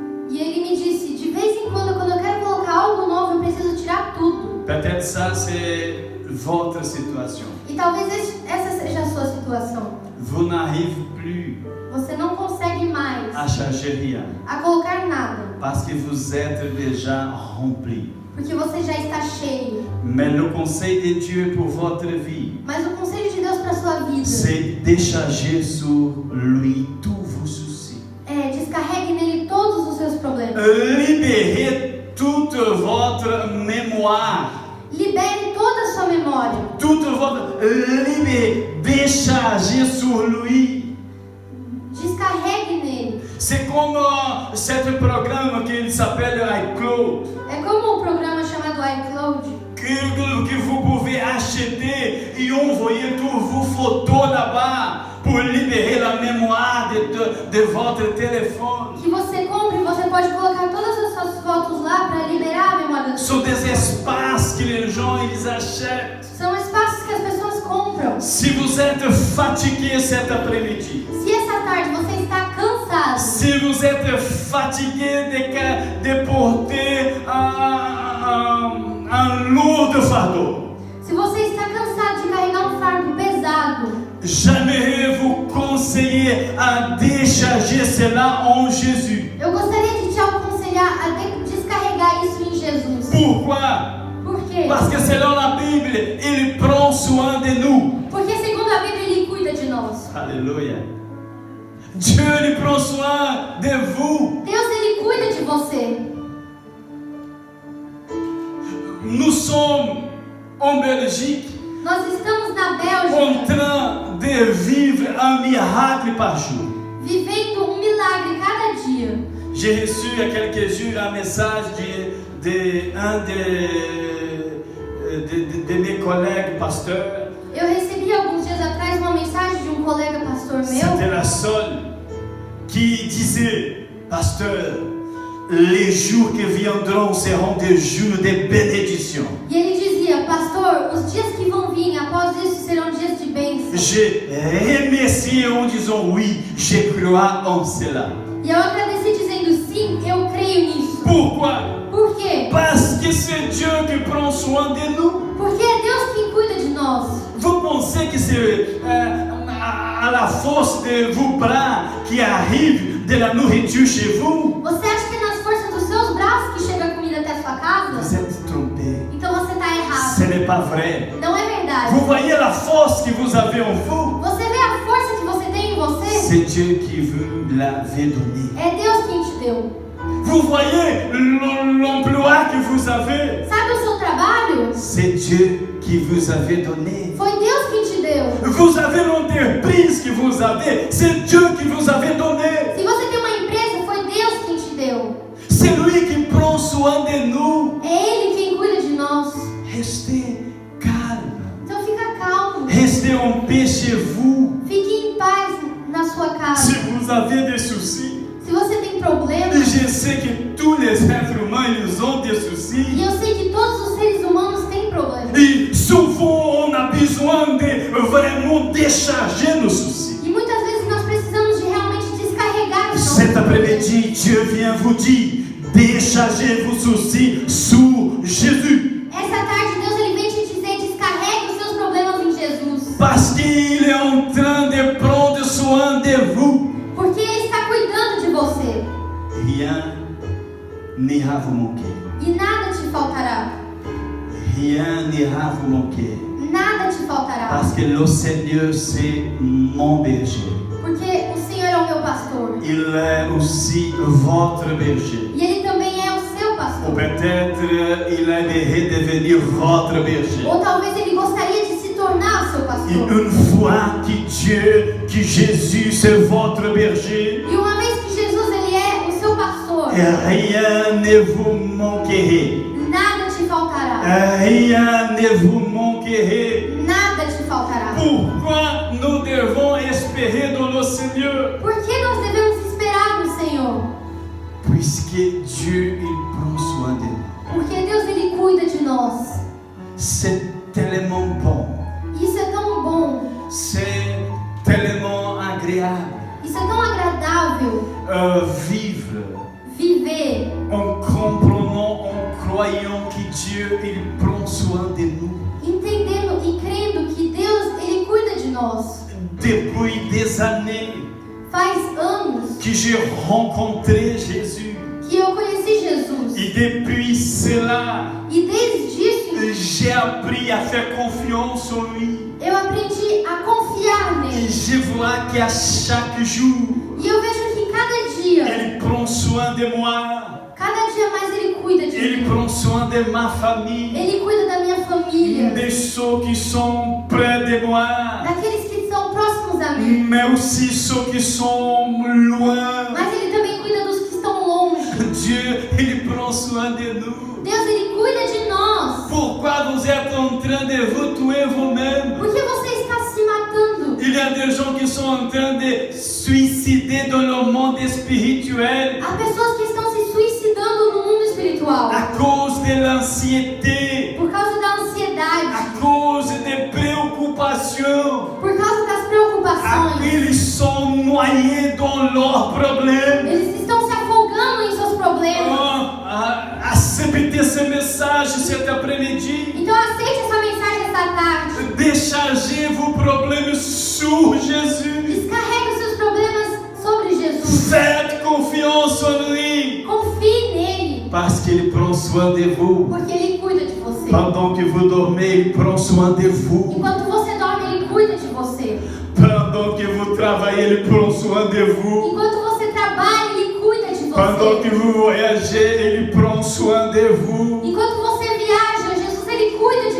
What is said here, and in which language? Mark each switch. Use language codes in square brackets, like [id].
[pt] E ele me disse, de vez em quando eu quero colocar algo novo, eu preciso tirar tudo. [fr] Peut-être ça c'est votre situation. [pt] E talvez essa seja a sua situação. [fr] Vous n'arrivez plus [pt] Você não consegue mais [fr] à charger rien [pt] a colocar nada, [fr] parce que vous êtes déjà rempli. [pt] porque você já está cheio. [fr] Mais le conseil de Dieu pour votre vie, [pt] Mas o conselho de Deus para sua vida [fr] c'est décharger sur lui tous vos soucis. [pt] é descarregue nele todos os seus problemas. [fr] Libérez toute votre mémoire. [pt] Libere toda a sua memória. [fr] Toute votre libérez, déchargez sur lui. [pt] Descarregue nele. [fr] C'est comme ce programme qui s'appelle iCloud. [pt] É como um programa chamado iCloud, [fr] que vous pouvez acheter et envoyer toutes vos photos là-bas pour libérer la mémoire de votre téléphone. [pt] Que você compre e você pode colocar todas as suas fotos lá para liberar a memória do [fr] Ce sont des espaces que les gens ils achètent. [pt] São espaços que as pessoas compram. [fr] Si vous êtes fatigué cet après-midi, [pt] Se essa tarde você está cansado, [fr] si vous êtes fatigué de porter un lourd fardeau, [pt] se você está cansado de carregar um fardo pesado, [fr] j'aimerais vous conseiller à décharger cela en Jésus. [pt] eu gostaria de te aconselhar a descarregar isso em Jesus. [fr] Pourquoi? [pt] Por quê? [fr] Parce que selon la Bible, il prend soin de nous. [pt] Porque segundo a Bíblia Ele cuida de nós. [fr] Alléluia. Dieu il prend soin de vous. [pt] Deus Ele cuida de você. [fr] Nous sommes en Belgique [pt] Nós estamos na [fr] en [pt] Bélgica [fr] train de vivre un miracle par jour. [pt] vivendo um milagre cada dia. [fr] J'ai reçu il y a quelques jours un message d'un de mes collègues pasteurs. [pt] Eu recebi alguns dias atrás uma mensagem de um colega pastor [fr] C'était [pt] meu [fr] la seule qui disait, pasteur, les jours qui viendront seront des jours de bénédiction. [pt] e ele dizia: pastor, os dias que vão vir após isso serão dias de bênção. [fr] J'ai remercié en disant oui, je crois en cela. [pt] E eu agradeci dizendo: sim, eu creio nisso. [fr] Pourquoi? [pt] Por quê? [fr] Parce que c'est Dieu qui prend soin de nous. [pt] Porque é Deus quem cuida de nós. [fr] Vous pensez que c'est à la force de vos bras qui arrive de la nourriture chez vous? [pt] Você acha que é nas forças dos seus braços que chega a comida até a sua [fr] Vous [pt] casa? [fr] êtes trompé. [pt] Então você está [fr] Ce [pt] errado. [fr] n'est pas vrai. [pt] Não é verdade. [fr] Vous voyez la force que vous avez en vous? [pt] Você vê a força que você tem em você? [fr] C'est Dieu qui vous l'avait donné. [pt] É Deus quem te deu. [fr] Vous voyez l'emploi que vous avez? [pt] Sabe o seu trabalho? [fr] C'est Dieu qui vous avait donné. [pt] Foi Deus quem te deu. [fr] Vous avez l'entreprise que vous avez, c'est Dieu qui vous avait donné. [pt] Se você tem uma empresa, foi Deus quem te deu. [fr] C'est lui qui prend soin de nous. [pt] É Ele quem cuida de nós. [fr] Restez calme. [pt] Então fica calmo. [fr] Restez en paix chez vous. [pt] Fique em paz na sua [fr] Si [pt] casa. [fr] vous avez des soucis, [pt] Se você tem problemas, [fr] et je sais que tous les êtres humains, ils ont des [pt] e [fr] soucis. [pt] eu sei que todos os seres humanos têm problemas. [fr] Et souvent, on a besoin de vraiment décharger nos soucis. [pt] E muitas vezes nós precisamos de realmente descarregar os [fr] Cet [pt] nossos [fr] après-midi, Dieu vient vous dire, déchargez vos soucis sur Jésus. [pt] Essa tarde Deus ele vem te dizer: descarregue os seus problemas em Jesus. [fr] Parce qu'il est en train de prendre soin de vous. [pt] Porque Ele está cuidando de você. [fr] Rien n'ira vous manquer. [pt] E nada te faltará. [fr] Rien n'ira vous manquer. [pt] Nada te faltará. [fr] Parce que le Seigneur, c'est mon berger. [pt] Porque o Senhor é o meu pastor. [fr] Il est aussi votre berger. [pt] E Ele também é o seu [fr] Ou [pt] pastor. [fr] peut-être il aimerait devenir votre berger. [pt] Ou talvez Ele gostaria de se tornar o seu [fr] Et [pt] pastor. [fr] une fois que Jésus, c'est votre berger, [pt] E uma vez que Jesus ele é o seu pastor, [fr] rien ne vous manquerait. [pt] nada te faltará. [fr] Rien ne vous manquerait. [pt] Nada te faltará. [fr] Pourquoi nous devons espérer dans le Seigneur? [pt] Por que nós devemos esperar no Senhor? [fr] Puisque Dieu, il prend soin de nous. [pt] Porque Deus ele cuida de nós. [fr] C'est tellement bon. [pt] Isso é tão bom. [fr] C'est tellement agréable. [pt] Isso é tão agradável. [fr] Vivre [pt] Viver [fr] en comprenant, en croyant que Dieu, il prend soin de nous. [pt] entendendo e crendo que Deus ele cuida de nós. [fr] Depuis des années [pt] Faz anos [fr] que j'ai rencontré Jésus. [pt] que eu conheci Jesus. [fr] Et depuis cela, [pt] E desde isso [fr] j'ai appris à faire confiance en lui. [pt] eu aprendi a confiar [fr] Et [pt] nele. [fr] je vois qu'à chaque jour, [pt] E eu vejo que cada dia, [fr] il prend soin de moi. [pt] cada dia mais ele cuida de [fr] Il [pt] mim. [fr] prend soin de ma famille. [pt] Ele cuida da minha família, [fr] Des ceux qui sont près de moi. [pt] daqueles que são próximos a mim. [fr] Mais aussi ceux qui sont loin. [pt] Mas ele também cuida dos que estão longe. [fr] Dieu, il prend soin de nous. [pt] Deus ele cuida de nós. [fr] Pourquoi vous êtes en train de vous tuer vous-même? [pt] Por que você está se matando? [fr] Il y a des gens qui sont en train de suicider dans le monde spirituel [pt] Há pessoas que estão se suicidando no mundo espiritual [fr] à cause de l'anxiété, [pt] por causa da ansiedade, [fr] à cause des préoccupations. [pt] por causa das preocupações. [fr] Ils sont noyés dans leurs problèmes. [pt] Eles estão se afogando em seus problemas. [fr] Acceptez ce message cet après-midi. [pt] Então aceite essa mensagem essa tarde. [fr] Déchargez vos problèmes sur Jésus. [pt] Descarrega os seus problemas sobre Jesus. [fr] Faites confiance en lui. [pt] Confie nele, [fr] Parce qu'il prend soin de vous. [pt] porque ele cuida de você. [fr] Pendant que vous dormez, il prend soin de vous. [pt] Enquanto você dorme, ele cuida de você. [fr] Pendant que vous travaillez, il prend soin de vous. [pt] Enquanto você trabalha, ele cuida de [fr] Pendant que vous voyagez, il prend soin de vous. [pt] Enquanto você viaja, Jesus, ele cuida de